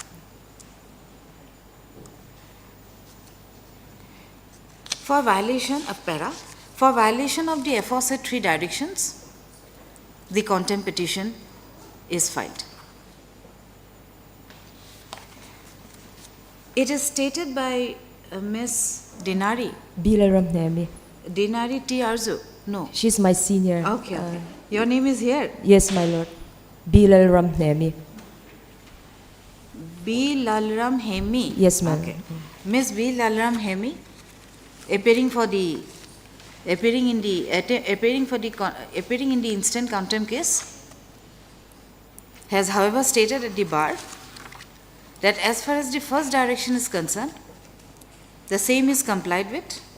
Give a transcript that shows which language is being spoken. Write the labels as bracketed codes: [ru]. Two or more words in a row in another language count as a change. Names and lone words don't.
[en] For violation of the aforesaid 3 directions, the contempt petition is filed. It is stated by Miss Dinari Bilaram Nemi. T. Arzu. No. She's my senior. Okay. Your name is here. Yes, my lord. Bilaram Nemi. B. Lalram Hemi. Yes, ma'am. Okay. Miss B. Lalram Hemi, appearing in the instant contempt case, has however stated at the bar that as far as the first direction is concerned, the same is complied with.